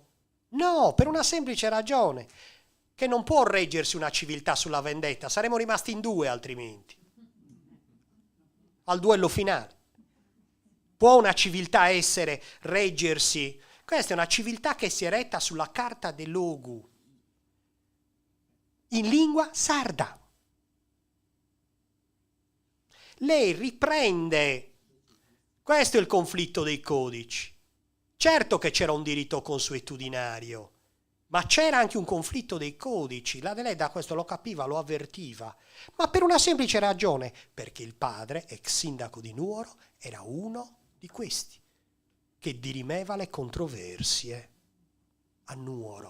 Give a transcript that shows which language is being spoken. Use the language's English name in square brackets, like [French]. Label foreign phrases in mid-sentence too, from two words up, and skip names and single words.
[Italian] No, per una semplice ragione, che non può reggersi una civiltà sulla vendetta, saremmo rimasti in due altrimenti, al duello finale. Può una civiltà reggersi? Questa è una civiltà che si è retta sulla Carta dei Logu, in lingua sarda. Lei riprende, questo è il conflitto dei codici. Certo che c'era un diritto consuetudinario, ma c'era anche un conflitto dei codici. La Deledda questo lo capiva, lo avvertiva, ma per una semplice ragione, perché il padre, ex sindaco di Nuoro, era uno di questi, che dirimeva le controversie a Nuoro.